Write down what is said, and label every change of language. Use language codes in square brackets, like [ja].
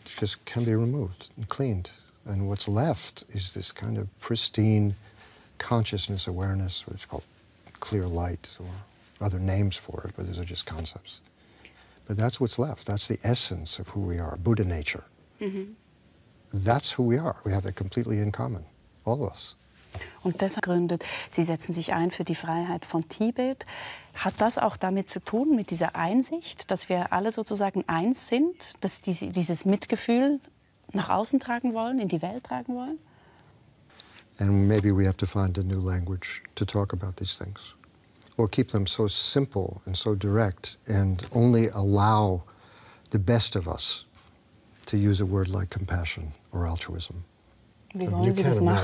[en] It just can be removed and cleaned. And what's left is this kind of pristine consciousness awareness, what it's called clear light, or other names for it, but those are just concepts. But that's what's left. That's the essence of who we are, Buddha nature. That's who we are. We have it completely in common, all of us. [de] Und deshalb gründet, Sie setzen sich ein für die Freiheit von Tibet. Hat das auch damit zu tun, mit dieser Einsicht, dass wir alle sozusagen eins sind, dass dieses Mitgefühl nach außen tragen wollen, in die Welt tragen wollen? [en] And maybe we have to find a new language to talk about these things. Or keep them so simple and so direct and only allow the best of us to use a word like compassion or altruism. [de] Wie wollen [en] You [de] Sie [en] can't [de] das machen?